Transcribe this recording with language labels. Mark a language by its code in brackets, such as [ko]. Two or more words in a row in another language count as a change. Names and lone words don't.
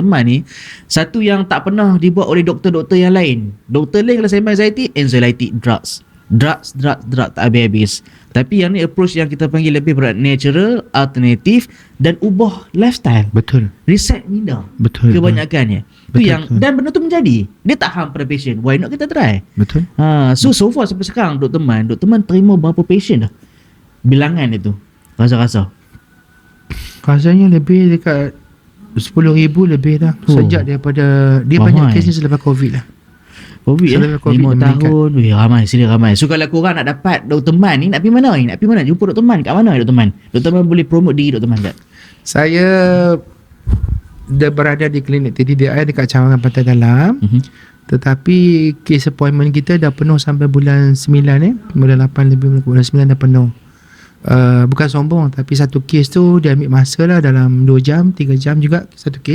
[ms] Man ni, satu yang tak pernah dibuat oleh doktor-doktor yang lain. Doktor lain kalau saya [en] anxiety drugs [ms] tak habis-habis. Tapi yang ni approach yang kita panggil lebih natural, alternatif dan ubah lifestyle. Betul. Reset minda. Betul. Kebanyakannya. Itu yang dan benda tu menjadi. Dia tak harm pada patient. [en] Why not [ms] kita try? Betul. [en] So far [ms] sampai sekarang Dr. Man terima berapa patient dah? Bilangan itu. Rasa-rasa. Rasanya lebih dekat 10,000 lebih dah. Sejak daripada dia banyak kes ni selepas COVID lah. COVID 5 tahun. Ramai. So kalau korang nak dapat Dr. Man ni, nak pergi mana? Jumpa Dr. Man kat mana Dr. Man? Dr. Man boleh promote diri Dr. Man tak? Saya dah berada di klinik TDDI dekat Cawangan Pantai Dalam. Tetapi [en] case appointment [ms] kita dah penuh sampai bulan 9 bulan 8 lebih bulan 9 dah penuh. Bukan sombong, tapi satu kes tu dia ambil masa lah dalam 2 jam 3 jam juga satu kes.